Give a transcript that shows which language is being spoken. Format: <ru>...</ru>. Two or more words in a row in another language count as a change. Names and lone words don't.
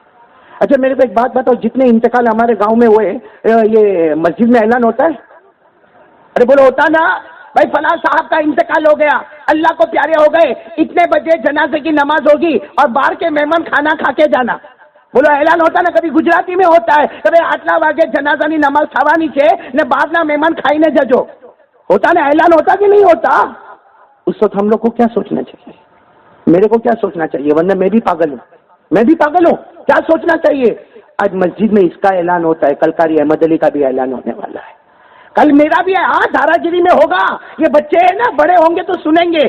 <ur>اچھا میرے کو ایک بات بتاؤ, جتنے انتقال ہمارے گاؤں میں ہوئے, یہ مسجد میں اعلان ہوتا ہے؟ ارے بولو ہوتا نا بھائی, فلاں صاحب کا انتقال ہو گیا, اللہ کو پیارے ہو گئے, اتنے بجے جنازے کی نماز ہوگی اور باہر کے مہمان کھانا کھا کے جانا. بولو اعلان ہوتا نا. کبھی گجراتی میں ہوتا ہے, کبھی 8</ur> <gu>વાગે જનાઝા ની નમાઝ થવાની છે ને બહારના મહેમાન ખાઈને જજો,</gu> <ur>ہوتا نا, اعلان ہوتا کہ نہیں ہوتا؟ اس وقت ہم لوگ کو کیا سوچنا چاہیے, میرے کو کیا سوچنا چاہیے؟ ورنہ میں بھی پاگل ہوں, میں بھی پاگل ہوں. کیا سوچنا چاہیے؟ آج مسجد میں اس کا اعلان ہوتا ہے, کل قاری احمد علی کا بھی اعلان ہونے والا ہے, کل میرا بھی ہے. ہاں دھارا گیری میں ہوگا, یہ بچے ہیں نا, بڑے ہوں گے تو سنیں گے.</ur>